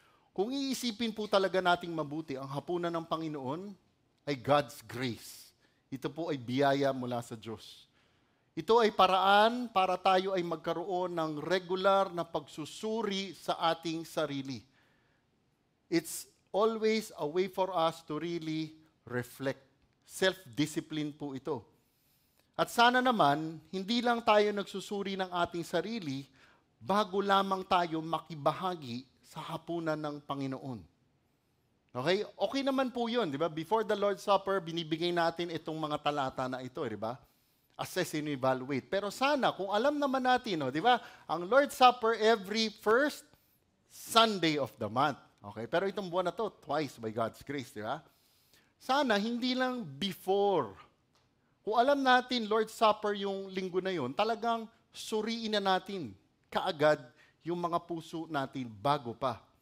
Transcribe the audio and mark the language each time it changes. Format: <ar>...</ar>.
<tl>Kung iisipin po talaga nating mabuti, ang hapunan ng Panginoon ay</tl> <en>God's grace.</en> <tl>Ito po ay biyaya mula sa Diyos. Ito ay paraan para tayo ay magkaroon ng regular na pagsusuri sa ating sarili.</tl> <en>It's always a way for us to really reflect.</en> <tl>Self-discipline po ito. At sana naman, hindi lang tayo nagsusuri ng ating sarili bago lamang tayo makibahagi sa hapunan ng Panginoon. Okay? Okay naman po yun, di ba?</tl> <en>Before the Lord's Supper,</en> <tl>binibigay natin itong mga talata na ito, di ba?</tl> <en>Assess and evaluate.</en> <tl>Pero sana, kung alam naman natin, di ba?</tl> <en>Ang Lord's Supper every first Sunday of the month.</en> <tl>Okay? Pero itong buwan na to,</tl> <en>twice by God's grace,</en> <tl>di ba? Sana, hindi lang before. Kung alam natin, Lord's Supper yung linggo na yun, talagang suriin na natin kaagad yung mga puso natin bago pa.</tl>